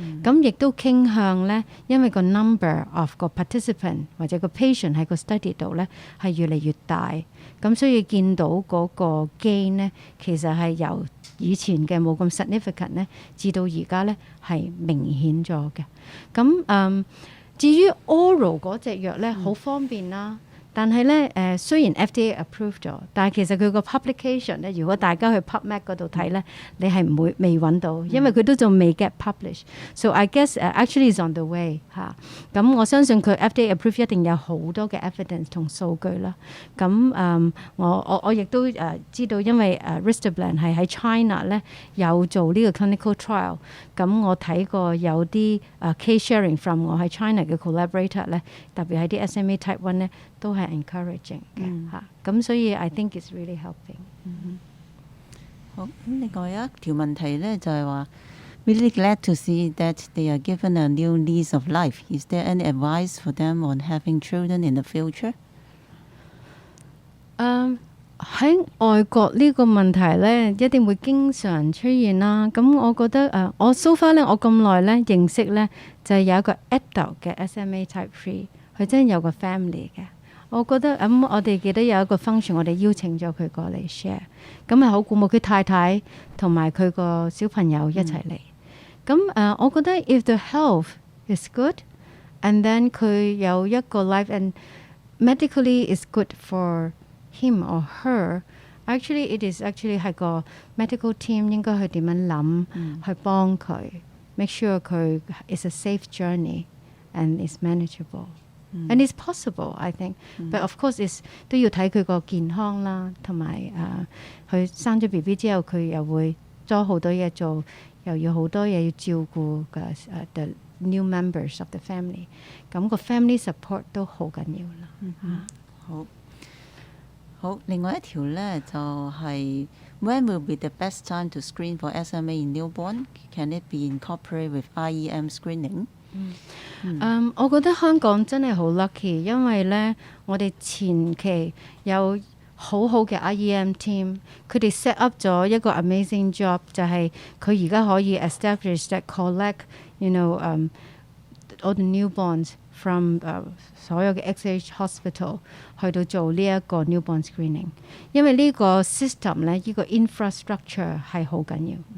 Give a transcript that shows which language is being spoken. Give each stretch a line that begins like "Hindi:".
Cantonese: 咁亦都傾向咧，因為個 number of 個 participant 或者個 patient 喺個 study 度咧係越嚟越大，咁所以見到嗰個 gain 咧，其實係由以前嘅冇咁 significant 咧，至到而家咧係明顯咗嘅。咁至於 oral 嗰隻藥咧，好方便啦。但係咧雖然 FDA approved 咗，但係其實佢個 publication 咧，如果大家去 PubMed 嗰度睇咧，你係唔會未揾到，因為佢都仲未 get published。
English: So I guess actually is on the way
Cantonese: 咁我相信佢 FDA approved 一定有好多嘅 evidence 同數據啦。咁我亦都知道，因為Ritalin 係喺 China 咧有做呢個 clinical trial。咁我睇過有啲case sharing from 我喺 China 嘅 collaborator 咧，特別係啲 SMA type 1咧，都係 encouraging 嘅咁所以
English: I think it's really helping。
Cantonese: 好，咁另外有一條問題咧，就係話
English: really glad to see that they are given a new lease of life. Is there any advice for them on having children in the future?
Cantonese: 喺外國呢個問題咧，一定會經常出現啦。咁我覺得我 so far 咧，我咁耐咧認識咧，就係有一個 adult 嘅 SMA Type 3，佢真係有個 family 嘅。我覺得我哋記得有一個 function，我哋邀請咗佢過嚟 share， 咁係好鼓舞佢太太同埋佢個小朋友一齊嚟。
English: 咁我覺得 if the health is good，and then 佢有一個 life and medically is good for him or her, actually it is actually 係個 medical team
Cantonese: 應該去點樣諗，去幫佢
English: make sure 佢 is a safe journey and is manageable、and it's possible I think、but of course is
Cantonese: 都要睇佢個健康啦，同埋佢生咗 BB 之後佢又會多好多嘢做，又要好多嘢要照顧嘅
English: the new members of the family，
Cantonese: 咁個 family support 都好緊要啦。好，另外一條咧就係、
English: When will be the best time to screen for SMA in newborn? Can it be incorporated with IEM screening?
Cantonese: 我覺得香港真係好 lucky， 因為咧我哋前期有好好嘅 IEM team， 佢哋 set up 咗一個 amazing job， 就係佢而家可以 establish that collect all the newborns from 所有嘅 XH hospital 去到做呢一個 newborn screening， 因為呢個 system 咧，呢個 infrastructure 係好緊要。